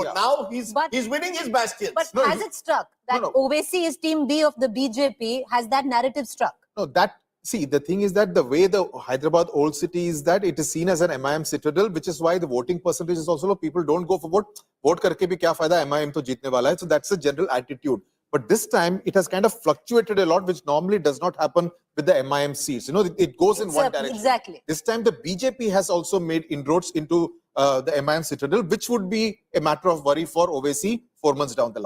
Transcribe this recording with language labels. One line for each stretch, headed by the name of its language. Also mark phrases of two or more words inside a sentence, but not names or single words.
English: Yeah. Now he's winning his bastions. But has it struck that Ovesi is team B of the BJP? Has that narrative struck? No, the thing is that the way the Hyderabad old city is that it is seen as an MIM citadel, which is why the voting percentage is also low. People don't go for vote.
Hindi: वोट करके भी क्या फ़ायदा, MIM तो जीतने वाला है.
English: So that's the general attitude. But this time, it has kind of fluctuated a lot, which normally does not happen with the MIM seats. You know, it goes in one direction. Exactly. This time, the BJP has also made inroads into the MIM citadel, which would be a matter of worry for Ovesi 4 months down the line.